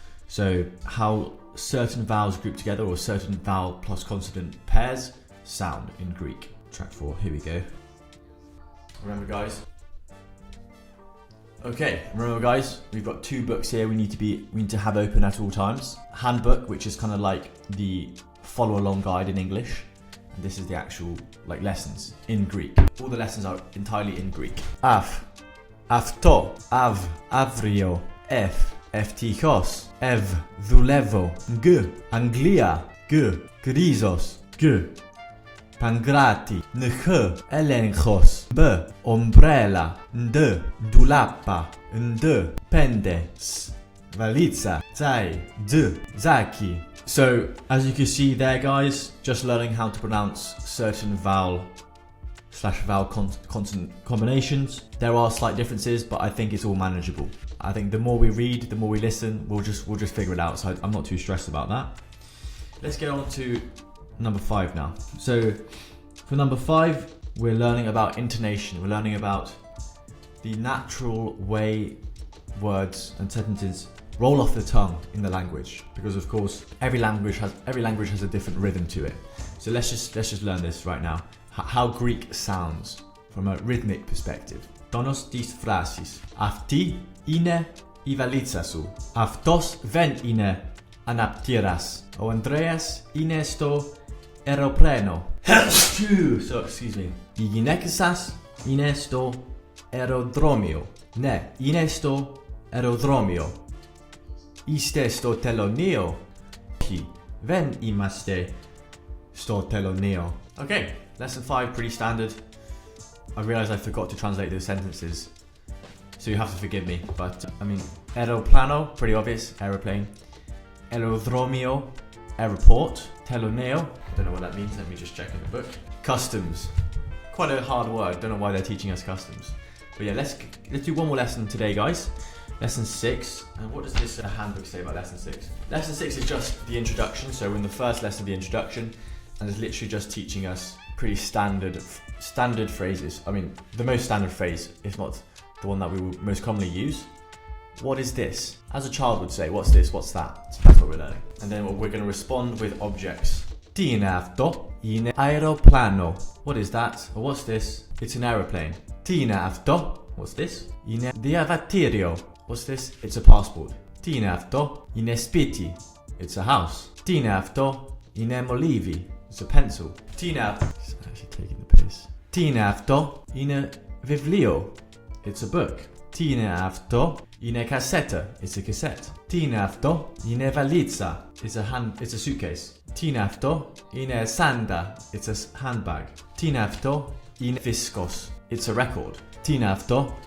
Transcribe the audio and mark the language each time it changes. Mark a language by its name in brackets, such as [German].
[English] So how certain vowels group together, or certain vowel plus consonant pairs, sound in Greek. Track 4, here we go. Remember, guys. Okay, remember, guys, we've got 2 books here we need to have open at all times. Handbook, which is kind of like the follow along guide in English. And this is the actual lessons in Greek. All the lessons are entirely in Greek. [Greek] Af, αυτό, αύριο, ευτυχώς, δουλεύω, Αγγλία, γκρίζος, Παγκράτη, έλεγχος, ομπρέλα, ντουλάπα, πέντε, βαλίτσα, ζάκι. [English] So, as you can see there, guys, just learning how to pronounce certain vowel/vowel consonant combinations. There are slight differences, but I think it's all manageable. I think the more we read, the more we listen, we'll just figure it out. So I'm not too stressed about that. Let's get on to number 5 now. So for number 5, we're learning about intonation. We're learning about the natural way words and sentences roll off the tongue in the language, because of course every language has a different rhythm to it. So let's just learn this right now. How Greek sounds from a rhythmic perspective. [Greek] Tonos της φράσης. Αυτή είναι η βαλίτσα σου. Αυτός δεν είναι αναπτήρας. Ο Ανδρέας είναι στο αεροπλάνο. [English] So, excuse me. [Greek] Η γυναίκα σας είναι στο αεροδρόμιο. Ναι, είναι στο αεροδρόμιο. Είστε στο τελωνείο. Όχι, δεν είμαστε στο τελωνείο. [English] Okay, lesson 5, pretty standard. I realised I forgot to translate those sentences, so you have to forgive me. But I mean, aeroplano, pretty obvious, aeroplane. Aerodromio, airport. Teloneo, don't know what that means. Let me just check in the book. Customs, quite a hard word. Don't know why they're teaching us customs. But yeah, let's do one more lesson today, guys. Lesson 6. And what does this handbook say about lesson 6? Lesson 6 is just the introduction. So we're in the first lesson of the introduction, and it's literally just teaching us pretty standard phrases. I mean, the most standard phrase, if not the one that we would most commonly use. What is this? As a child would say, what's this? What's that? So that's what we're learning. And then we're going to respond with objects. [Greek] Τι είναι αυτό? Είναι αεροπλάνο. [English] What is that? Or what's this? It's an aeroplane. [Greek] Τι είναι αυτό? [English] What's this? [Greek] Είναι διαβατήριο. [English] What's this? It's a passport. [Greek] Τι είναι αυτό? Είναι σπίτι. [English] It's a house. [Greek] Τι είναι αυτό? Είναι μολύβι. [English] It's a pencil. [Greek] Τι είναι αυτό? [English] Actually taking the piss. [Greek] Τι είναι αυτό? Είναι βιβλίο. [English] It's a book. [Greek] Τι είναι αυτό? Είναι cassetta. [English] It's a cassette. [Greek] Τι είναι αυτό? Είναι βαλίτσα. [English] It's a suitcase. [Greek] Τι είναι αυτό? Είναι σάντα. [English] It's a handbag. [Greek] Τι είναι αυτό? Είναι δίσκος. [English] It's a record. [Greek] Τι είναι αυτό?